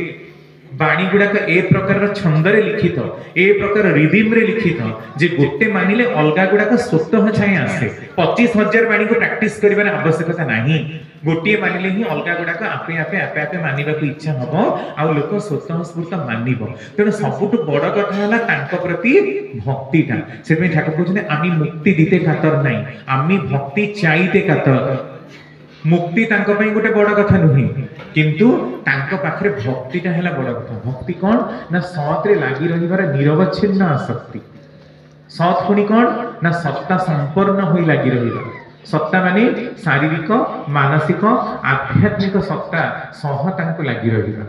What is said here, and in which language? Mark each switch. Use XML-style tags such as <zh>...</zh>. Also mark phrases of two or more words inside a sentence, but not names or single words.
<or>ବାଣୀ ଗୁଡାକ ଏ ପ୍ରକାରର ଛନ୍ଦରେ ଲିଖିତ, ଏ ପ୍ରକାର ରିଦିମରେ ଲିଖିତ ଯେ ଗୋଟେ ମାନିଲେ ଅଲଗା ଗୁଡାକ ସ୍ୱତଃ ଛାଇଁ ଆସେ। 25,000 ବାଣୀକୁ ପ୍ରାକ୍ଟିସ କରିବାର ଆବଶ୍ୟକତା ନାହିଁ। ଗୋଟିଏ ମାନିଲେ ହିଁ ଅଲଗା ଗୁଡାକ ଆପେ ଆପେ ଆପେ ଆପେ ମାନିବାକୁ ଇଚ୍ଛା ହବ, ଆଉ ଲୋକ ସ୍ୱତଃ ସ୍ଫୂର୍ତ୍ତ ମାନିବ। ତେଣୁ ସବୁଠୁ ବଡ କଥା ହେଲା ତାଙ୍କ ପ୍ରତି ଭକ୍ତିଟା। ସେଥିପାଇଁ ଠାକୁର କହୁଛନ୍ତି</or> <bn>আমি মুক্তি দিতে কাতর নাই, আমি ভক্তি চাইতে কাতর।</bn> <or>মুক্তি ତାଙ୍କ ପାଇଁ ଗୋଟେ ବଡ କଥା ନୁହେଁ, କିନ୍ତୁ ତାଙ୍କ ପାଖରେ ଭକ୍ତିଟା ହେଲା ବଡ କଥା। ଭକ୍ତି କଣ ନା ସତରେ ଲାଗି ରହିବାର ନିରବଚ୍ଛିନ୍ନ ଆସକ୍ତି। ସତ୍ ପୁଣି କଣ ନା ସତ୍ତା ସମ୍ପନ୍ନ ହୋଇ ଲାଗି ରହିବା। ସତ୍ତା ମାନେ ଶାରୀରିକ, ମାନସିକ, ଆଧ୍ୟାତ୍ମିକ ସତ୍ତା ସହ ତାଙ୍କୁ ଲାଗି ରହିବା।</or>